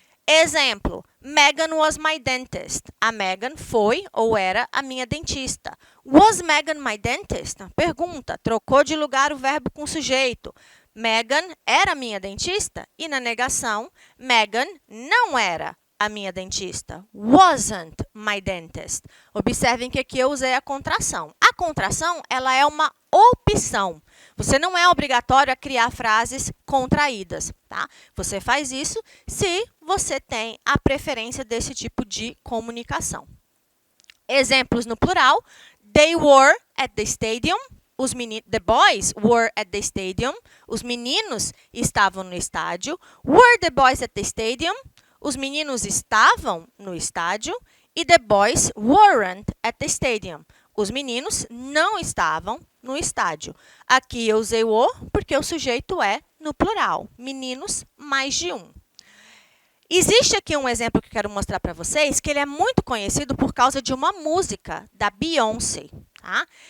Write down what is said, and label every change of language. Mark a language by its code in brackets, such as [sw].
[en] Exemplo, Megan was my dentist. [pt] A Megan foi ou era a minha dentista. [en] Was Megan my dentist? [pt] Pergunta, trocou de lugar o verbo com o sujeito. Megan era minha dentista? E na negação, Megan não era a minha dentista. [en] Wasn't my dentist. [pt] Observem que aqui eu usei a contração. A contração, ela é uma opção. Você não é obrigatório a criar frases contraídas, tá? Você faz isso se você tem a preferência desse tipo de comunicação. Exemplos no plural. [en] They were at the stadium. The boys were at the stadium. [pt] Os meninos estavam no estádio. [en] Were the boys at the stadium? [pt] Os meninos estavam no estádio. [en] E the boys weren't at the stadium. [pt] Os meninos não estavam no estádio. Aqui eu usei o porque o sujeito é no plural. Meninos, mais de um. Existe aqui um exemplo que eu quero mostrar para vocês, que ele é muito conhecido por causa de uma música da Beyoncé. Tá?